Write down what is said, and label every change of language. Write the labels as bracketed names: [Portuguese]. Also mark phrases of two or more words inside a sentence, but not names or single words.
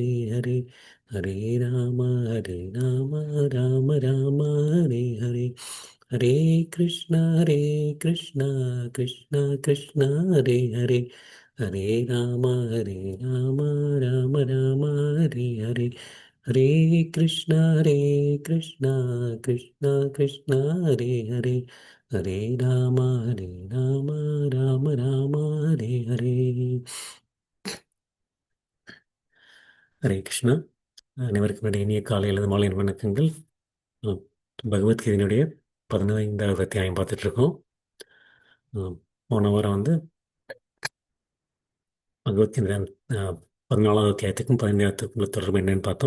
[Tamil] ஹரே ஹரே ராம ராம ராம ஹரே ஹரே ஹரே கிருஷ்ணா கிருஷ்ணா கிருஷ்ணா ஹரே ஹரே ஹரே ராம ராம ஹரே ஹரே ஹரே கிருஷ்ணா கிருஷ்ணா கிருஷ்ணா ஹரே ஹரே ஹரே ராம ராம ராம ஹரே ஹரே. ஹரே கிருஷ்ணா. அனைவருக்கும் என்னுடைய இனிய காலை அல்லது மாலை வணக்கங்கள். அஹ், பகவத்கீதையினுடைய 15வது அத்தியாயம் பார்த்துட்டு இருக்கோம். போன வாரம் வந்து பகவத்கீதை 14வது அத்தியாயத்துக்கும் 15த்துக்கும் உள்ள தொடர்பு என்னன்னு பார்த்தோம்.